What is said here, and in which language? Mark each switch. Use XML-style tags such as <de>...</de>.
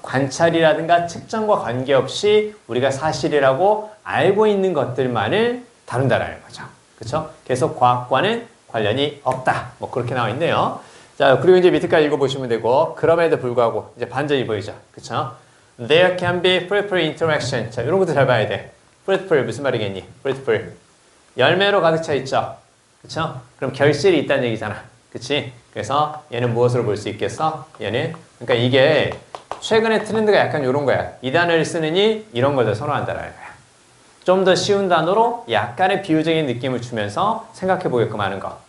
<ko>관찰이라든가 측정과 관계없이 우리가 사실이라고 알고 있는 것들만을 다룬다라는 거죠. 그렇죠? 계속 과학과는 관련이 없다. 뭐 그렇게 나와 있네요. 자, 그리고 이제 밑에까지 읽어보시면 되고 그럼에도 불구하고 이제 반전이 보이죠. 그렇죠?</ko> <en>There can be fruitful interaction.</en> <ko>자, 이런 것도 잘 봐야 돼. fruitful 무슨 말이겠니? fruitful. 열매로 가득 차 있죠. 그렇죠? 그럼 결실이 있다는 얘기잖아. 그치? 그래서 얘는 무엇으로 볼 수 있겠어? 얘는 그러니까 이게 최근에 트렌드가 약간 이런 거야. 이 단어를 쓰느니 이런 것을 선호한다라는 거야. 좀 더 쉬운 단어로 약간의 비유적인 느낌을 주면서 생각해 보게끔 하는 거.</ko>